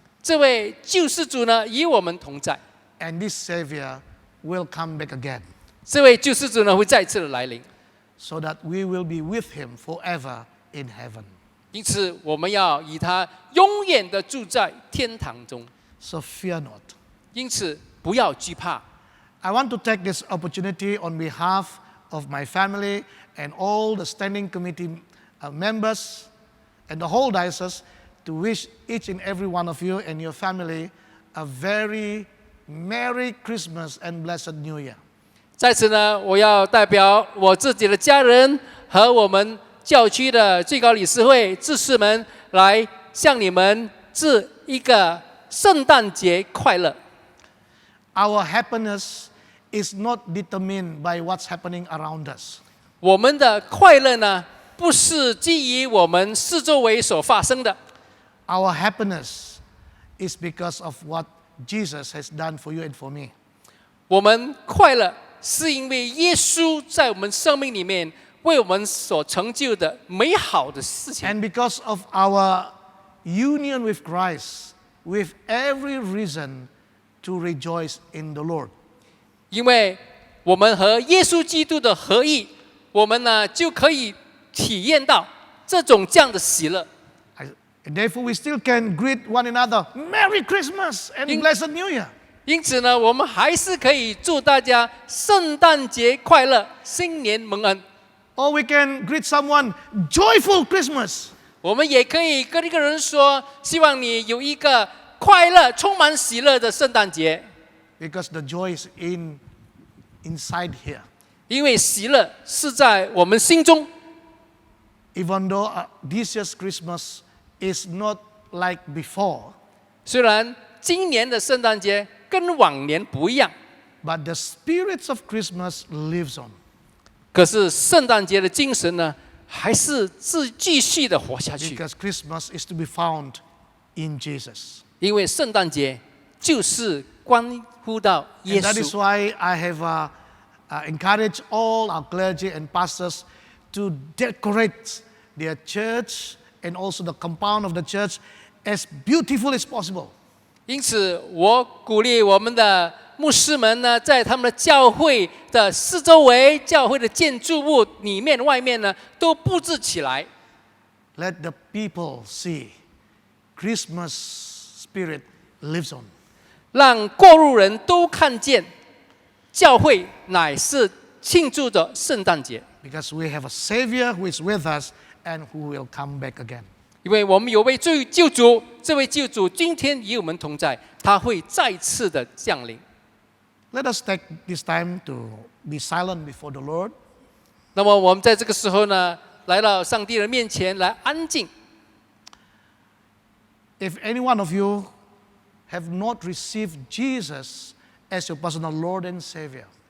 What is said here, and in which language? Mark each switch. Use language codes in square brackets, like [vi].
[zh] 这位救世主呢，与我们同在。 [en] And this Savior will come back again [zh] 这位救世主呢，会再次的来临。 [en] so that we will be with Him forever in heaven. [zh] 因此，我们要与他永远的住在天堂中。 [en] So fear not. [zh] 因此，不要惧怕。 [en] I want to take this opportunity on behalf of my family and all the standing committee members and the whole diocese to wish each and every one of you and your family a very Merry Christmas and Blessed New Year. [zh] 在此呢，我要代表我自己的家人和我们教区的最高理事会志士们，来向你们致一个圣诞节快乐。 [en] Our happiness is not determined by what's happening around us. [zh] 我们的快乐呢，不是基于我们四周围所发生的， [en] Our happiness is because of what Jesus has done for you and for me. [zh] 我们快乐是因为耶稣在我们生命里面为我们所成就的美好的事情。 [en] And because of our union with Christ, we have every reason to rejoice in the Lord. [zh] 因为我们和耶稣基督的合一，我们呢就可以体验到这样的喜乐。 [en] Therefore, we still can greet one another, Merry Christmas and Blessed New Year. [zh] 因此呢，我们还是可以祝大家圣诞节快乐，新年蒙恩。 [en] Or we can greet someone, Joyful Christmas. [zh] 我们也可以跟一个人说，希望你有一个快乐、充满喜乐的圣诞节， [en] Because the joy is inside here. [zh] 因为喜乐是在我们心中。 [en] Even though this year's Christmas is not like before, [zh] 虽然今年的圣诞节跟往年不一样， [en] but the spirits of Christmas lives on. [zh] 可是圣诞节的精神呢，还是继续的活下去。 [en] Because Christmas is to be found in Jesus. [zh] 因为圣诞节就是关乎到耶 [en] And that is [zh] 稣。 [en] why I have encouraged all our clergy and pastors to decorate their church and also the compound of the church as beautiful as possible. [zh] 因此，我鼓励我们的牧师们呢，在他们的教会的四周围、教会的建筑物里面、外面呢，都布置起来， [en] Let the people see Christmas spirit lives on. [zh] 让过路人都看见，教会乃是庆祝着圣诞节。 [en] Because we have a Savior who is with us and who will come back again. [zh] 因为我们有位救主，这位救主今天与我们同在，他会再次的降临。 [en] Let us take this time to be silent before the Lord. [zh] 那么我们在这个时候呢，来到上帝的面前来安静。 [en] If any one of you have not received Jesus as your personal Lord and Savior,